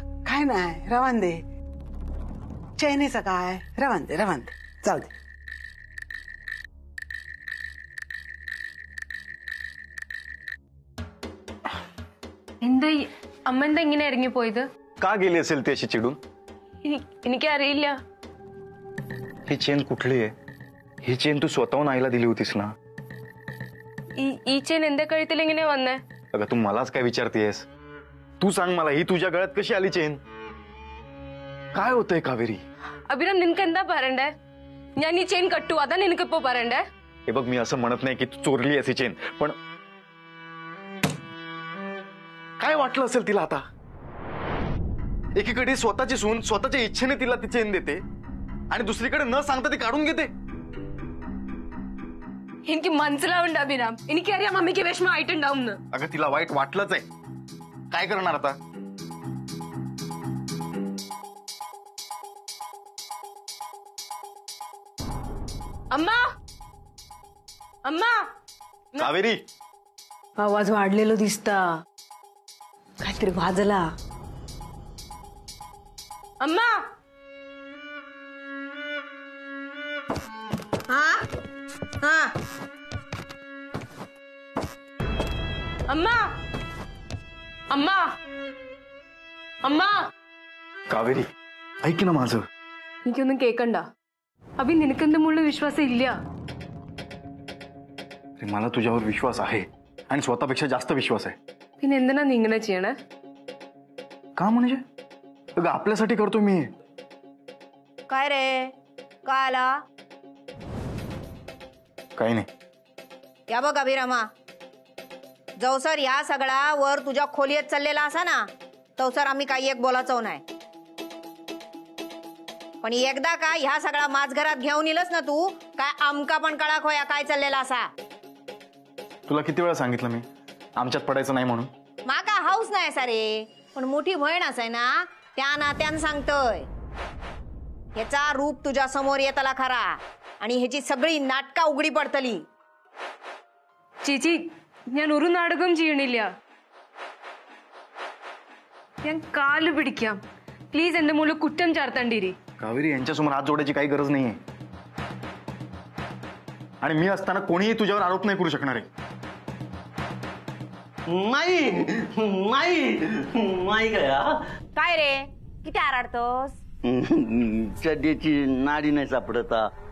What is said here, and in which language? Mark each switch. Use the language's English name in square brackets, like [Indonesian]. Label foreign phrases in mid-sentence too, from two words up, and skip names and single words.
[Marathi] काय नाही रवान दे. चैनीचं काय रवान दे जाऊ दे. [Malayalam] അമ്മ എന്താ ഇങ്ങനെ ഇറങ്ങിപ്പോയത്? [Marathi] का गेली असेल ती अशी चिडून? [Malayalam] എനിക്കറിയില്ല. [Marathi] ही चेन कुठली आहे? ही चेन तू स्वतःहून आईला दिली होतीस ना? [Malayalam] ഈ ചെയിൻ എന്റെ കഴുത്തിൽ ഇങ്ങനെ വന്നേ? [Marathi] अगं तू मलाच काय विचारतेस? तू सांग मला, ही तुझ्या गळ्यात कशी आली चेन? काय होतंय कावेरी? [Malayalam] അഭിരാം നിനക്ക് എന്താ പറയണ്ടേ? ഞാൻ ഈ ചെയിൻ കട്ടു, അതാ നിനക്കിപ്പോ പറയണ്ടേ? [Marathi] हे बघ, मी असं म्हणत नाही की तू चोरली अशी चेन, पण काय वाटलं असेल तिला आता? एकीकडे स्वतःची सून स्वतःच्या इच्छेने तिला ती चेन देते आणि दुसरीकडे न सांगता ती काढून घेते. [Malayalam] എനിക്ക് മനസ്സിലാവുന്നുണ്ട് അഭിരാം. എനിക്കറിയാം അമ്മയ്ക്ക് വിഷമമായിട്ടുണ്ടാവും. [Marathi] अगं तिला वाईट वाटलंच आहे. काय करणार आता? अम्मा अम्मा कावेरी, आवाज वाढलेलो दिसता. काहीतरी वाजला. अम्मा हा हा अम्मा अम्मा अम्मा कावेरी ऐक ना माझं. [Malayalam] എനിക്കൊന്നും കേക്കണ്ട. അഭി നിനക്കെന്റെ മുകളിൽ വിശ്വാസം ഇല്ല. [Marathi] मला तुझ्यावर विश्वास आहे आणि स्वतःपेक्षा जास्त विश्वास आहे. [Malayalam] പിന്നെ എന്തിനാ നീ ഇങ്ങനെ ചെയ്യണേ? [Marathi] का म्हणजे? अगं आपल्यासाठी करतो मी. काय रे काय आला? काही नाही. या बघ अभिरामा, जवसर या सगळा वर तुझ्या खोलीत चाललेला असा ना, तवसर आम्ही काही एक बोलायचो नाही. पण एकदा का ह्या सगळा माझ घरात घेऊन येलस ना तू, काय आमका पण कळा खोया काय चाललेला असा. तुला किती वेळा सांगितलं मी आमच्यात पडायचं नाही म्हणून? माका हाऊस नाही असा रे, पण मोठी बहीण असाय ना, त्या नात्यान सांगतोय. ह्याचा रूप तुझ्या समोर येतला खरा आणि ह्याची सगळी नाटका उघडी पडतली. [Malayalam] ചേച്ചി, ഞാൻ ഒരു നാടകം ചെയ്യണില്ല. ഞാൻ കാല് പിടിക്കാം. പ്ലീസ് എന്റെ മുകളിൽ കുറ്റം ചാർത്തണ്ടിരി. [Marathi] कावेरी, यांच्यासमोर हात जोडायची काही गरज नाहीये. आणि मी असताना कोणीही तुझ्यावर आरोप नाही करू शकणार आहे. माई गया काय रे किती आराडतोस? सध्याची नाडी नाही सापडता.